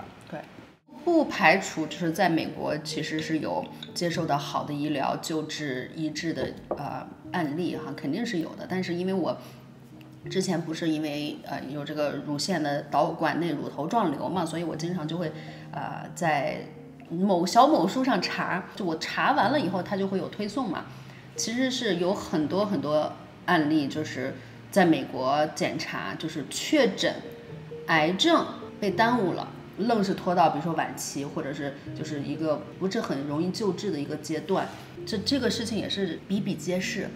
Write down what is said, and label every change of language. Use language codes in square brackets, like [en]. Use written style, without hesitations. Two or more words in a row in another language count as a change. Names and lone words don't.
[zh] 對，不排除就是在美國其實是有接受到好的醫療救治醫治的案例哈，肯定是有的。但是因為我之前不是因為有這個乳腺的導管內乳頭狀瘤嘛，所以我經常就會在某書上查，就我查完了以後，它就会有推送嘛。其實是有很多案例，就是在美國檢查，就是確診癌症被耽誤了， 愣是拖到比如說晚期，或者是就是一個不是很容易救治的一個階段，這個事情也是比比皆是。